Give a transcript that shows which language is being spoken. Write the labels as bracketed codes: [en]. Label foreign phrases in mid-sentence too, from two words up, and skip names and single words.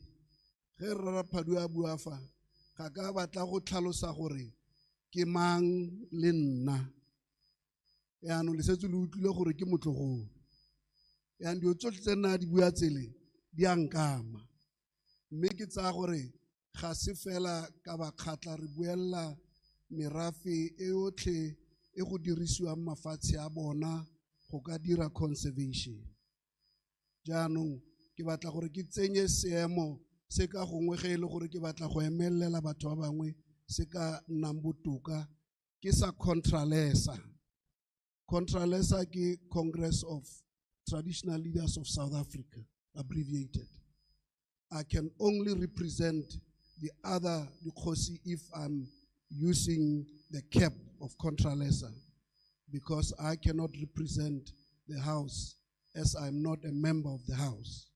[tn] Raphadi a bua fa ga ka batla go tlhalosa gore ke mang le nna yaanong le setse le utlwile gore ke motlogolo yaanong dio tsotlhe tse nna di bua tsele di a nkama mme ke tsaya gore ga se fela ka bakgatla re buella merafe e yotlhe e go dirisiwang mafatshe a bona go ka dira conservation. Jaanong ke batla gore ke tsenye seemo se ka gongwe ge e le gore ke batla go emelela batho ba bangwe se ka nnang botoka ke sa Contralesa. [en] Contralesa ke Congress of Traditional Leaders of South Africa, abbreviated. I can only represent the other Dikhosi if I'm using the cap of Contralesa because I cannot represent the House as I'm not a member of the House.